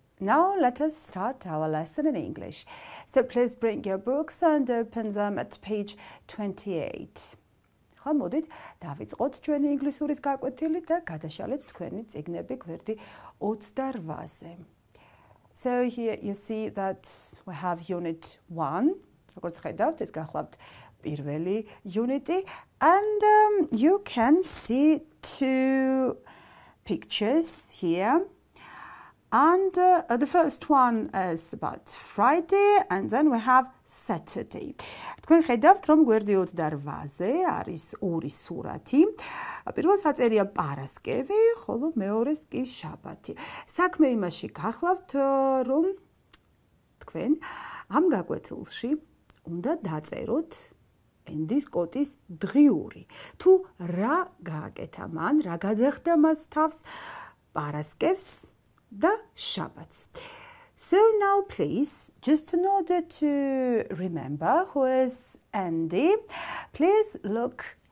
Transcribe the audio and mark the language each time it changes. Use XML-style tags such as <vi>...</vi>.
<en>Now let us start our lesson in English. So please bring your books and open them at page 28.</en> <ka>ხა მოდით დავიწყოთ ჩვენი ინგლისურის გაკვეთილი და გადაშალეთ თქვენი წიგნები გვერდი 28-ზე.</ka> <en>So here you see that we have unit 1.</en> <ka>როგორც ხედავთ, ეს გახლავთ პირველი unit-ი</ka> <en>and you can see two pictures here. And the first one is about Friday and then we have Saturday.</en> <ka>თქვენ ხედავთ რომ გვერდი 28-ზე არის ორი სურათი. პირველ საწერია პარასკევი, ხოლო მეორეს კი შაბათი. საქმე იმაში გახლავთ რომ თქვენ ამ გაკვეთილში უნდა დაწეროთ ენდის კოტის დღიური. თუ რა გააკეთა მან, რა გადახდა მას თავს პარასკევს და შაბათს.</ka> <en>So now please, just in order to remember who is Andy, please look.</en>